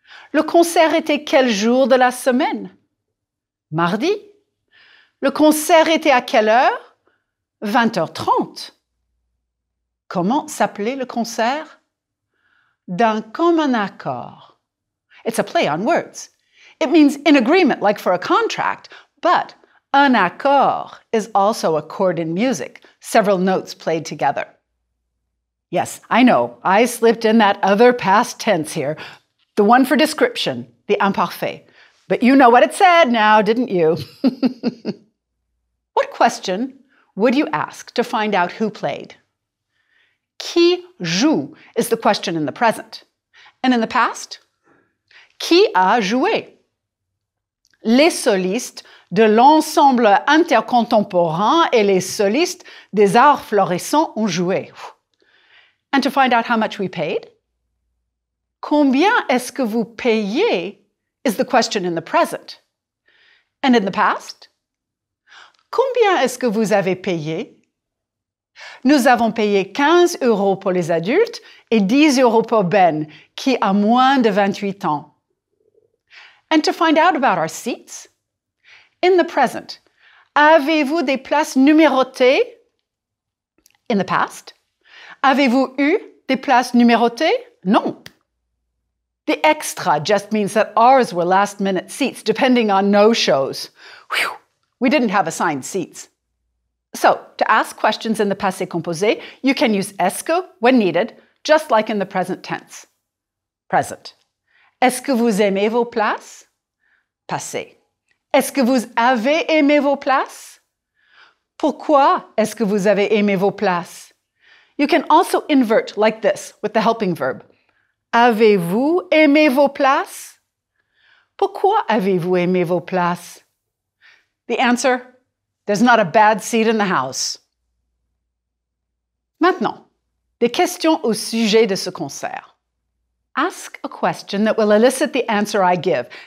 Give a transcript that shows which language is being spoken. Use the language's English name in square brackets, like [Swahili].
[French] Le concert était quel jour de la semaine? Mardi. Le concert était à quelle heure? 20h30. Comment s'appelait le concert? D'un commun accord. [English] It's a play on words. It means in agreement, like for a contract, but un accord is also a chord in music, several notes played together. Yes, I know, I slipped in that other past tense here, the one for description, the imparfait. But you know what it said now, didn't you? What question would you ask to find out who played? [French] Qui joue [English] is the question in the present. And in the past? [French] Qui a joué? Les solistes de l'ensemble intercontemporain et les solistes des arts florissants ont joué. [English] And to find out how much we paid? [French] Combien est-ce que vous payez [English] is the question in the present. And in the past? [French] Combien est-ce que vous avez payé? Nous avons payé 15 € pour les adultes et 10 € pour Ben, qui a moins de 28 ans. [English] And to find out about our seats? In the present, [French] avez-vous des places numérotées? [English] In the past, [French] avez-vous eu des places numérotées? Non. [English] The extra just means that ours were last-minute seats, depending on no-shows. Whew. We didn't have assigned seats. So, to ask questions in the passé composé, you can use est-ce que when needed, just like in the present tense. Present. [French] Est-ce que vous aimez vos places? Passé. Est-ce que vous avez aimé vos places? Pourquoi est-ce que vous avez aimé vos places? [English] You can also invert like this with the helping verb. [French] Avez-vous aimé vos places? Pourquoi avez-vous aimé vos places? [English] The answer, there's not a bad seat in the house. [French] Maintenant, des questions au sujet de ce concert. [English] Ask a question that will elicit the answer I give.